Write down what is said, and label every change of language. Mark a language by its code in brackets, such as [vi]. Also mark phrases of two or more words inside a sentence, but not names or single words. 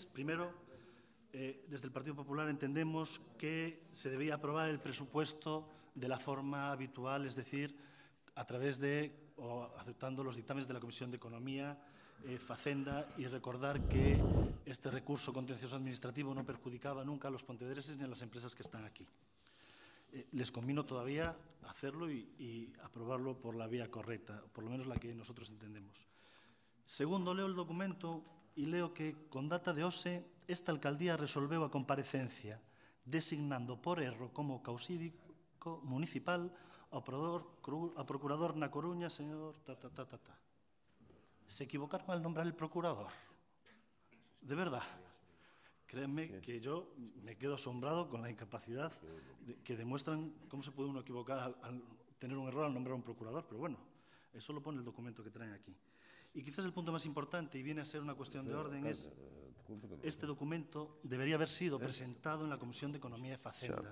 [es] Primero, desde el Partido Popular entendemos que se debía aprobar el presupuesto de la forma habitual, es decir, a través de o aceptando los dictámenes de la Comisión de Economía, Facenda, y recordar que este recurso contencioso administrativo no perjudicaba nunca a los pontevedreses ni a las empresas que están aquí. Les convino todavía hacerlo y aprobarlo por la vía correcta, por lo menos la que nosotros entendemos. Segundo, leo el documento [gl] e leo que, con data de hoxe, esta alcaldía resolveu a comparecencia designando por erro como causídico municipal ao procurador na Coruña, señor [es] se equivocaron al nombrar el procurador. De verdad. Créanme que yo me quedo asombrado con la incapacidad que demuestran cómo se puede uno equivocar al tener un error al nombrar a un procurador, pero bueno, eso lo pone el documento que traen aquí. Y quizás el punto más importante, y viene a ser una cuestión de orden, es este documento debería haber sido presentado en la Comisión de Economía y Facenda.